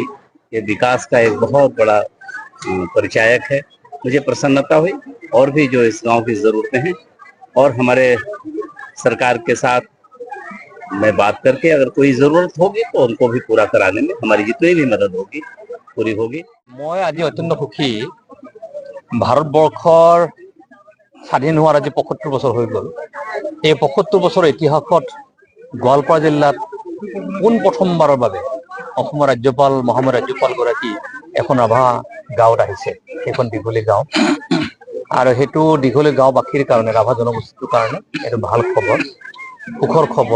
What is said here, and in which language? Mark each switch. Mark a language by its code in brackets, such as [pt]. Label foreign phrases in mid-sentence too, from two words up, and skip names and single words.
[hi] ये विकास का एक बहुत बड़ा परिचायक है। मुझे प्रसन्नता हुई। और भी जो इस गांव की जरूरतें हैं और हमारे सरकार के साथ मैं बात करके अगर कोई जरूरत होगी तो उनको भी पूरा कराने में हमारी जितनी भी मदद होगी पूरी होगी। मैं आज अत्यंत सुखी। [as] ভাৰতবৰ্ষৰ স্বাধীন হোৱাৰ আজি ৭৫ বছৰ হৈ গ'ল। এই ৭৫ বছৰৰ ইতিহাসত গোৱালপাৰা জিলাত প্ৰথমবাৰৰ বাবে অসমৰ ৰাজ্যপাল মহামহিম ৰাজ্যপালগৰাকী এখন ৰাভা গাঁৱত আহিছে। সেইখন দীঘলী গাঁও, আৰু সেইটো দীঘলী গাঁওবাসীৰ কাৰণে, ৰাভা জনগোষ্ঠীৰ কাৰণে এইটো ভাল খবৰ, সুখৰ খবৰ।